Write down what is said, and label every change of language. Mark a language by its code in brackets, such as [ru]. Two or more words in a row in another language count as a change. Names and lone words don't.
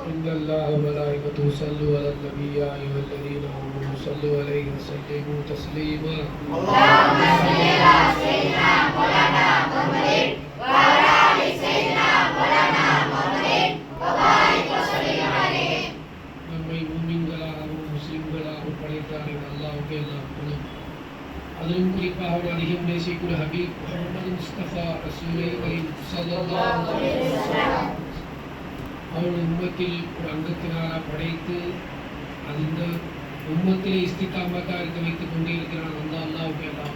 [ar] الله وملائكته يصلون على النبي يا أيها الذين آمنوا صلوا عليه وسلموا تسليما. اللهم صل على سيدنا مولانا محمد وعلى آل سيدنا مولانا محمد وبارك وسلم عليه. [ta] நம்மை மூமின்களாகவும் முஸ்லிம்களாகவும் படைத்தார்கள் அல்லாஹ்வுக்கே எல்லா புகழும். அதிலும் குறிப்பாக அதிகம் நேசிக்கூடிய ஹபீப் முஹம்மது முஸ்தபா [ar] رسول كريم صلى الله عليه وسلم [ta] அவருடைய உம்மத்தில் ஒரு அங்கத்தினாரா படைத்து அந்த உம்மத்திலே இஸ்திகாமத்தா இருக்க வைத்துக் கொண்டே இருக்கிறான் அந்த அல்லாஹ்வுக்கே எல்லாம்.